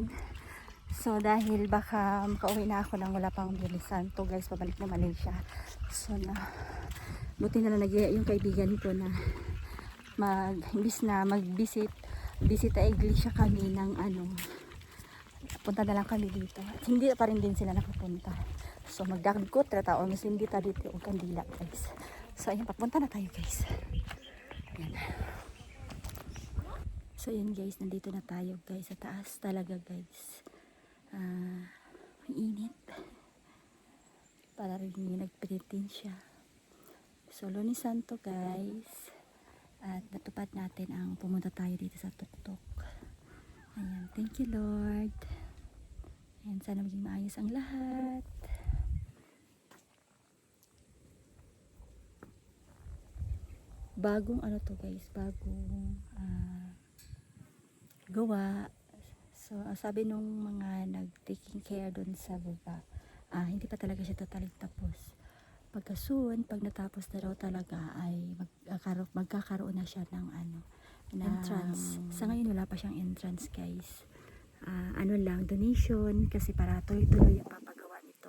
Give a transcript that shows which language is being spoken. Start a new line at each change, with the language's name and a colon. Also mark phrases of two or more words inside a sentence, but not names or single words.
Filipino: So dahil baka makauwi na ako nang wala pang Lunes Santo guys, pabalik na Malaysia. So buti na lang nag-iya yung kaibigan ko na imbis na mag-visit sa iglesia kami ng punta na lang kami dito. At hindi pa rin din sila nakapunta.
Cebuano: So magdagkot ra ta o masindi ta dito og kandila guys.
Filipino: So ayun, papunta na tayo guys. Ayan. So yun guys, nandito na tayo guys sa taas talaga guys. Ang init. Para rin nagpinitin siya. So Lunes Santo guys. At natupad natin ang pumunta tayo dito sa tuktok. Ayan,
English: thank you Lord.
Filipino: Ayan, sana maging maayos ang lahat. Bagong ano to guys, bagong gawa. So sabi nung mga nag-
English: taking care
Filipino: doon sa baba, hindi pa talaga siya totally tapos. Pagka soon, pag natapos na daw talaga ay magkakaroon na siya ng entrance. Sa ngayon wala pa siyang entrance guys. Ano lang, donation kasi para tuloy-tuloy ang papagawa nito.